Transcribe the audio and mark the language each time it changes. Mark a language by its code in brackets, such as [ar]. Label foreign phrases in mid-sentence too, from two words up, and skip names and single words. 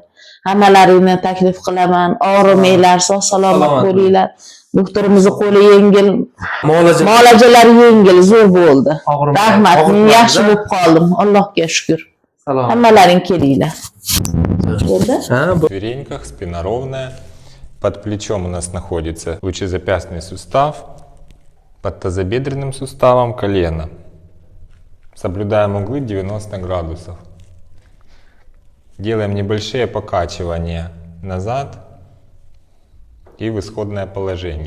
[uz] Hammalaringni taklif qilaman. Og'rimanglar, sog' salomat bo'linglar. Doktorimizning qo'li yengil, muolajalari yengil, zo'r bo'ldi. Rahmat, men yaxshi bo'lib qoldim. Allohga shukr. Salom. Hammalaring kelinglar. Ha, bu [ru] четвереньках, спина ровная. Под плечом у нас находится лучезапястный сустав, под тазобедренным суставом колено. Соблюдаем углы 90 градусов. Делаем небольшие покачивания назад и в исходное положение.